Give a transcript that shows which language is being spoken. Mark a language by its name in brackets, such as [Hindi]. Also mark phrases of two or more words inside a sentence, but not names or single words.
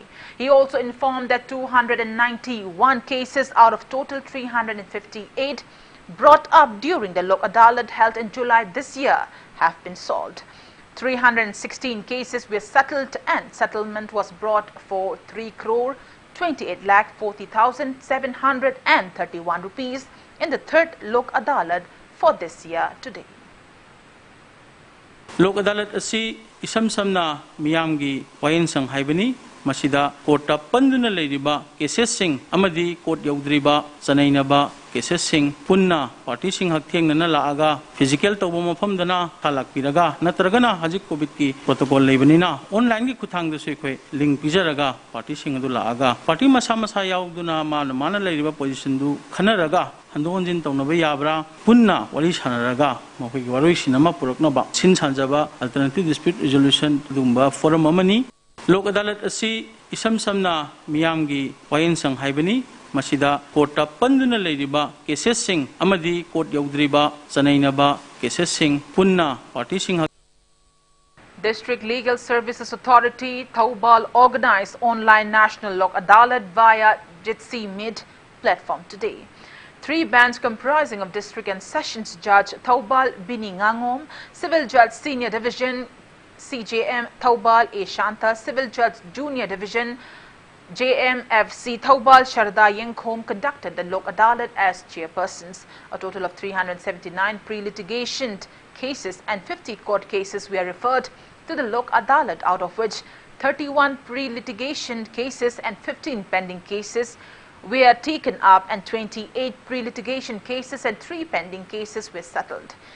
[English] He also informed that 291 cases out of total 358 brought up during the Lok Adalat held in July this year have been solved. 316 cases were settled and settlement was brought for 3,28,40,731 rupees in the third Lok Adalat for this year today. [Manipuri] Lok Adalat asi isam samna miyamgi wayansang haibani masida courta panduna leiriba cases sing amadi court yaudriba chanainaba cases sing punna party sing hakthengna laaga physical tawba mafamdana thalakpiraga natragana hajik covid ki protocol leibanina online gi kuthang da sekhoi link pijaraga party sing adu laaga party masa masa yauduna mana leiriba position du khanaraga handonjin tawnaba yabra punna wali sanaraga mokoi gi waroi sinama puraknaba sin sanjaba [English] alternative dispute resolution [Manipuri] dumba forum amani Lok Adalat asi isam samna miyamgi wayansang haibani masida courta panduna leiriba cases sing amadi court yaudriba chanainaba cases sing punna party sing. [English] District Legal Services Authority Thoubal organized online National Lok Adalat via Jitsi Mid platform today. 3 bands comprising of District and Sessions Judge Thoubal Bini Ngangom, Civil Judge Senior Division CJM Thoubal A. Shanta, Civil Judge Junior Division JMFC Thoubal Sharda Yengkhom conducted the Lok Adalat as chairpersons. A total of 379 pre-litigation cases and 50 court cases were referred to the Lok Adalat, out of which 31 pre-litigation cases and 15 pending cases were taken up and 28 pre-litigation cases and 3 pending cases were settled.